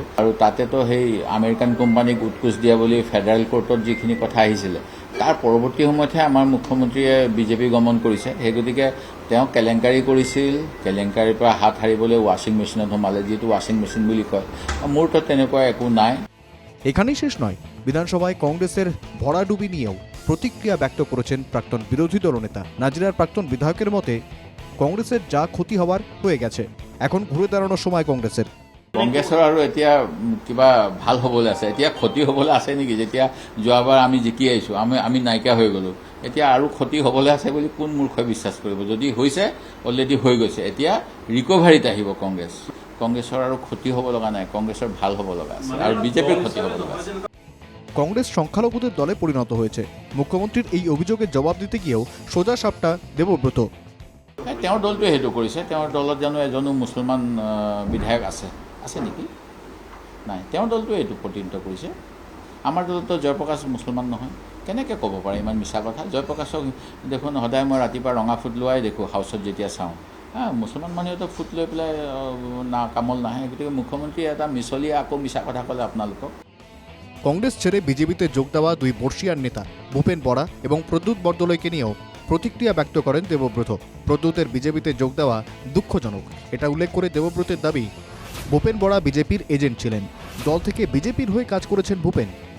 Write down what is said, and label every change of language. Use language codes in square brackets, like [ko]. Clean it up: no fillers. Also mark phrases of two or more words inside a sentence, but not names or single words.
[as] আৰু তাতেতো সেই আমেৰিকান কোম্পানীক উৎকোচ দিয়া বুলি ফেডাৰেল কোৰ্টত যিখিনি কথা আহিছিলে, তাৰ পৰৱৰ্তী সময়তহে আমাৰ মুখ্যমন্ত্ৰীয়ে বিজেপি গমন কৰিছে। সেই গতিকে তেওঁ কেলেংকাৰী কৰিছিল, কেলেংকাৰীৰ পৰা হাত সাৰিবলৈ ৱাশ্বিং মেচিনত সোমালে, যিটো [en] washing machine [as] বুলি কয়। মোৰতো তেনেকুৱা একো নাই। [bn] এখানেই শেষ নয়, বিধানসভায় কংগ্রেসের ভরাডুবি নিয়েও প্রতিক্রিয়া ব্যক্ত করেছেন প্রাক্তন বিরোধী দলনেতা। নাজিরার প্রাক্তন বিধায়কের মতে কংগ্রেসের যা ক্ষতি হওয়ার হয়ে গেছে, এখন ঘুরে দাঁড়ানোর সময় কংগ্রেসের। [as] কংগ্ৰেছৰ আৰু এতিয়া কিবা ভাল হ'বলৈ আছে, এতিয়া ক্ষতি হ'বলৈ আছে নেকি? যেতিয়া যোৱাবাৰ আমি জিকি আহিছোঁ, আমি নাইকিয়া হৈ গ'লোঁ, এতিয়া আৰু ক্ষতি হ'বলৈ আছে বুলি কোন মূৰ্খই বিশ্বাস কৰিব? যদি হৈছে, অলৰেডি হৈ গৈছে, এতিয়া ৰিকভাৰীত আহিব কংগ্ৰেছ। কংগ্ৰেছৰ আৰু ক্ষতি হ'ব লগা নাই, কংগ্ৰেছৰ ভাল হ'ব লগা আছে, আৰু বিজেপিৰ ক্ষতি হ'ব লগা আছে। [bn] কংগ্রেস সংখ্যালঘুদের দলে পরিণত হয়েছে। মুখ্যমন্ত্রীর এই অভিযোগের জবাব দিতে গিয়েও সোজা সাপটা দেবব্রত। [as] তেওঁৰ দলটোৱে সেইটো কৰিছে। তেওঁৰ দলত জানো এজনো মুছলমান বিধায়ক আছে নেকি? নাই, তেওঁৰ দলটোৱে এইটো প্ৰতিনিধিত্ব কৰিছে। আমাৰ দলতো জয়প্ৰকাশ মুছলমান নহয়, কেনেকৈ ক'ব পাৰে ইমান মিছা কথা? জয়প্ৰকাশক দেখোন সদায় মই ৰাতিপুৱা ৰঙা ফুট লোৱাই দেখোঁ হাউচত যেতিয়া চাওঁ। মুছলমান মানুহেতো ফুট লৈ পেলাই কামল নাহে। গতিকে মুখ্যমন্ত্ৰী এটা মিছলীয়া আকৌ মিছা কথা ক'লে আপোনালোকক। [bn] কংগ্রেস ছেড়ে বিজেপিতে যোগ দেওয়া দুই বর্ষিয়ার নেতা ভূপেন বরা এবং প্রদ্যুৎ বরদলৈকে নিয়েও প্রতিক্রিয়া ব্যক্ত করেন দেবব্রত। প্রদ্যুতের বিজেপিতে যোগ দেওয়া দুঃখজনক, এটা উল্লেখ করে দেবব্রতের দাবি, ভূপেন বরা বিজেপির এজেন্ট ছিলেন, দল থেকে বিজেপির হয়ে কাজ করেছেন ভূপেন।